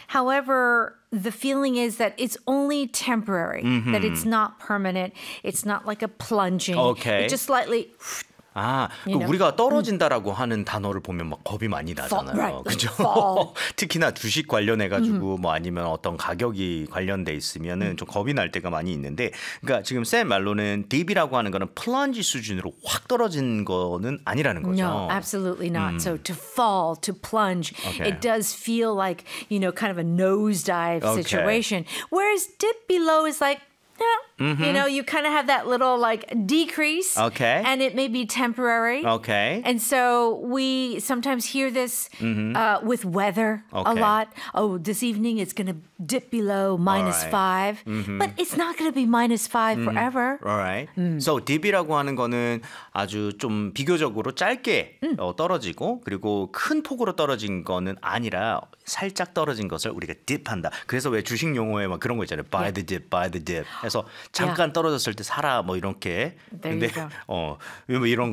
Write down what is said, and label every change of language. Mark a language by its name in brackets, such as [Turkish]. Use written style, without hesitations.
[English] However, the feeling is that it's only temporary, mm-hmm. that it's not permanent. It's not like a plunging. Okay. It just slightly [Korean] 아, 그 우리가 떨어진다라고 하는 단어를 보면 막 겁이 많이 나잖아요. [English] Fall, right. [Korean] 그죠? [English] Fall. [Korean] 특히나 주식 관련해가지고 뭐 아니면 어떤 가격이 관련돼 있으면은 좀 겁이 날 때가 많이 있는데, 그러니까 지금 쌤 말로는 dip이라고 하는 거는 plunge 수준으로 확 떨어진 거는 아니라는 거죠. [English] No, absolutely not. So to fall, to plunge, okay. it does feel like, you know, kind of a nosedive situation. Okay. Whereas dip below is like, Mm-hmm. You know, you kind of have that little like decrease. Okay. And it may be temporary. Okay. And so we sometimes hear this with weather okay. a lot. Oh, this evening it's going to dip below minus right. five. Mm-hmm. But it's not going to be minus five mm-hmm. forever. All right. Mm. [Korean] So dip이라고 하는 거는 아주 좀 비교적으로 짧게 떨어지고 그리고 큰 폭으로 떨어진 거는 아니라 살짝 떨어진 것을 우리가 dip한다. 그래서 왜 주식 용어에 막 그런 거 있잖아요. [English] Buy yeah. the dip, buy the dip. [Korean] 해서 잠깐 떨어졌을 때 사라 뭐 이렇게 근데 뭐 이런